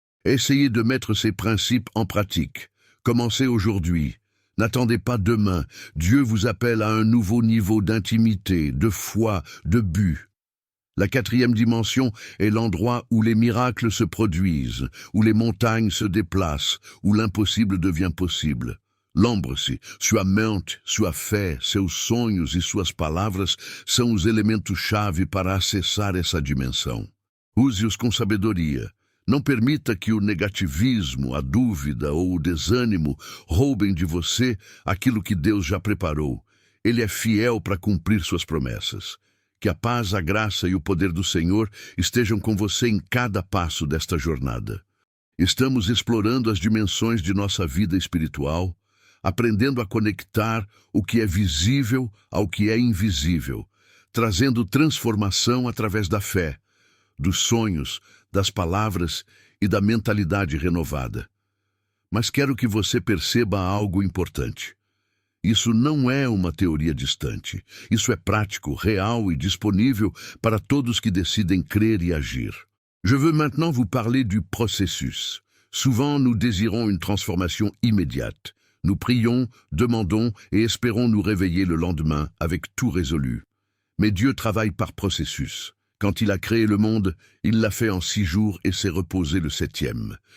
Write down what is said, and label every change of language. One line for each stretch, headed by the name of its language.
French: Essayez de mettre ces principes en pratique. Commencez aujourd'hui. N'attendez pas demain. Dieu vous appelle à un nouveau niveau d'intimité, de foi, de but. La 4e dimension est l'endroit où les miracles se produisent, où les montagnes se déplacent, où l'impossible devient possible.
Portuguese: Lembre-se, sua mente, sua fé, seus sonhos e suas palavras são os elementos-chave para acessar essa dimensão. Use-os com sabedoria. Não permita que o negativismo, a dúvida ou o desânimo roubem de você aquilo que Deus já preparou. Ele é fiel para cumprir suas promessas. Que a paz, a graça e o poder do Senhor estejam com você em cada passo desta jornada. Estamos explorando as dimensões de nossa vida espiritual, aprendendo a conectar o que é visível ao que é invisível, trazendo transformação através da fé, dos sonhos, das palavras e da mentalidade renovada. Mas quero que você perceba algo importante. Isso não é uma teoria distante. Isso é prático, real e disponível para todos que decidem crer e agir.
French: Je veux maintenant vous parler du processus. Souvent, nous désirons une transformation immédiate. Nous prions, demandons et espérons nous réveiller le lendemain avec tout résolu. Mais Dieu travaille par processus. Quand il a créé le monde, il l'a fait en 6 jours et s'est reposé le 7e.